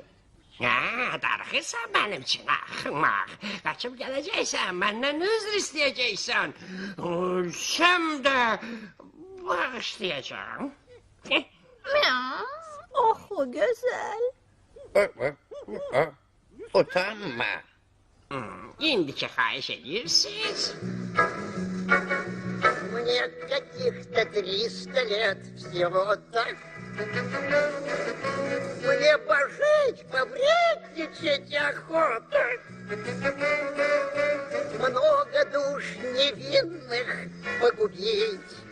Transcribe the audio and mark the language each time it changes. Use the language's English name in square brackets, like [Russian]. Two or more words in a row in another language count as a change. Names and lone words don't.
[Turkish] Ya, dargırsan benim için ahmak. Kaçıp geleceksen, benden özür isteyeceksin. Ölsem de bağışlayacağım. Oh, o güzel. Utanma. [Azerbaijani] İndiki xahiş edirsiniz. [Russian] Мне каких-то 300 лет всего-то. Мне пожить, побредничать охота. Много душ невинных погубить.